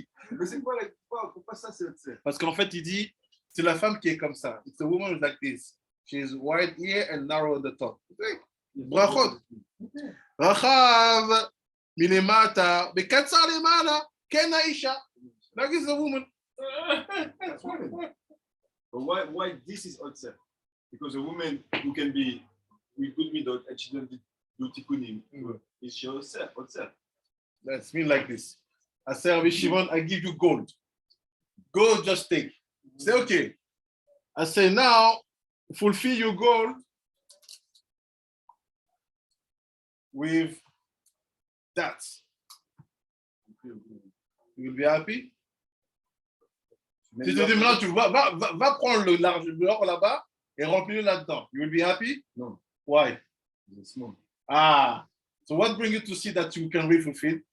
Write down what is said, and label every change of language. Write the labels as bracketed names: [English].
[French] Mais c'est quoi pourquoi ça c'est Otser? Parce qu'en fait, il dit, c'est la femme qui est comme ça. [English] It's a woman like this. She is wide here and narrow at the top. [Hebrew] Brachot. Rachav, milemata, bekatsa lemala, ken haisha. [English] That is the woman. That's women. But why this is Otser? Because a woman who can be with good midot and she doesn't do tikkunim, is she Otser? Let's mean like this. I say, Rabbi Shimon, I give you gold. Gold, just take. Say, okay. I say, now, fulfill your goal with that. You will be happy? [French] Si tu dis maintenant, va prendre l'or là-bas et remplis-le là-dedans. [English] You will be happy? No. Why? It's small. Ah. So what brings you to see that you can really fulfill?